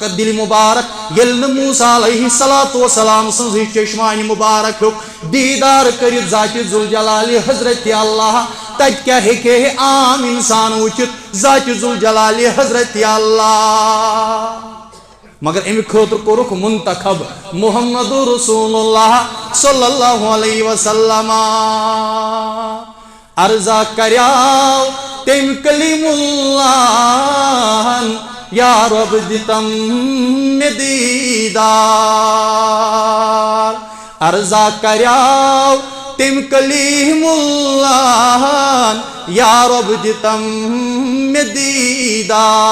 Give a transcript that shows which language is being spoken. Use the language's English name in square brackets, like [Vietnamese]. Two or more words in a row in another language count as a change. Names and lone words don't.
[Kashmiri] دِلہِ مُبارک ییٚلہِ نہٕ موسیٰ [Arabic] علیہ الصلوۃ والسلام [Kashmiri] سٕنٛز چشمانہِ مُبارک ہیوٚک دیٖدار کٔرِتھ ذاتِ ذوالجلالِ حضرت اللہ تتہِ کیٛاہ ہیٚکہِ ہے عام انسان وٕچھِتھ ذاتِ ذوالجلالِ حضرت اللہ مگر امہِ خٲطرٕ کوٚرُکھ منتخب محمد رسول اللہ [Arabic] صلی اللہ علیہ وسلم [Kashmiri] عرضہ کریاو تٔمۍ کلیم اللہن یا رب دِتم مےٚ دیٖدار عرضہ کریاو تٔمۍ کلیم اللہن یا رب دِتم مےٚ دیٖدار